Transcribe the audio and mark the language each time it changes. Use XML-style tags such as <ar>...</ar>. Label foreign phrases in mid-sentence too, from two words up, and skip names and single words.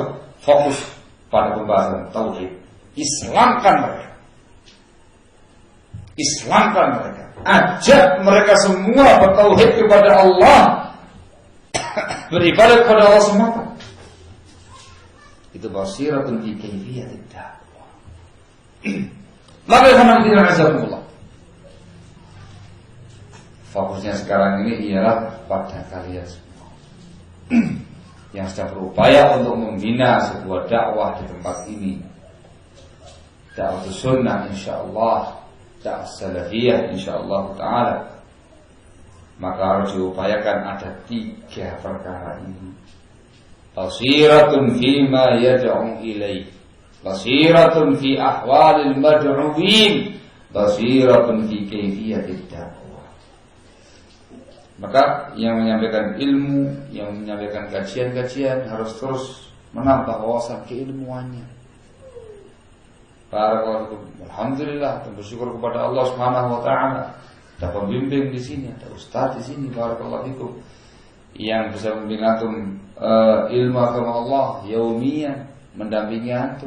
<id>Fokus pada pembahasan tauhid. Islamkan mereka. Islamkan mereka. Ajak mereka semua bertauhid kepada Allah. Beribadah kepada Allah semata. Itu</id> <ar>بصيرة في كيفية الدعوة.</ar> <id>Maka</id> <ar>الحمد لله أعزكم الله.</ar> <id>Fokusnya sekarang ini ialah pada kalian semua yang sedang berupaya untuk membina sebuah dakwah di tempat ini. Dakwah sunnah insyaallah, dakwah salafiyah</id> <ar>إن شاء الله تعالى.</ar> <id>Maka harus diupayakan ada 3 perkara ini.</id> <ar>بصيرة فيما يدعو إليه، بصيرة في أحوال المدعوين، بصيرة في كيفية الدعوة.</ar> <id>Maka yang menyampaikan ilmu, yang menyampaikan kajian-kajian harus terus menambah wawasan keilmuannya. Barakallahu. Alhamdulillah, bersyukur kepada Allah</id> <ar>سبحانه وتعالى.</ar> <id>Ada pembimbing di sini, ada ustaz di sini,</id> <ar>بارك الله فيكم,</ar> <id>yang bisa membimbing antum ilmu agama Allah yaumiyan, mendampingi antum.</id>